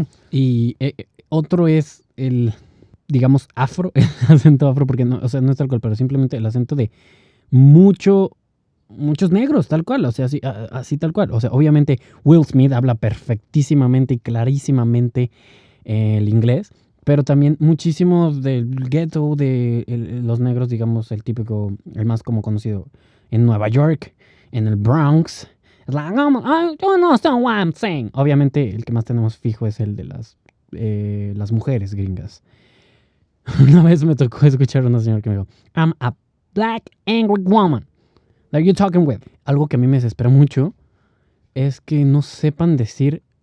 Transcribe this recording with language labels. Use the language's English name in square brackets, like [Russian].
[Spanish] Y otro es el, digamos, afro, el acento afro, porque no, o sea, no es tal cual, pero simplemente el acento de muchos negros, tal cual, o sea, así tal cual. O sea, obviamente Will Smith habla perfectísimamente y clarísimamente el inglés, pero también muchísimos del ghetto de los negros, digamos, el típico, el más como conocido en Nueva York, en el Bronx. [English] Es like, I don't understand what I'm saying. [Spanish] Obviamente el que más tenemos fijo es el de las mujeres gringas. Una vez me tocó escuchar a una señora que me dijo, [English] I'm a black angry woman that you talking with. [Spanish] Algo que a mí me desespera mucho es que no sepan decir.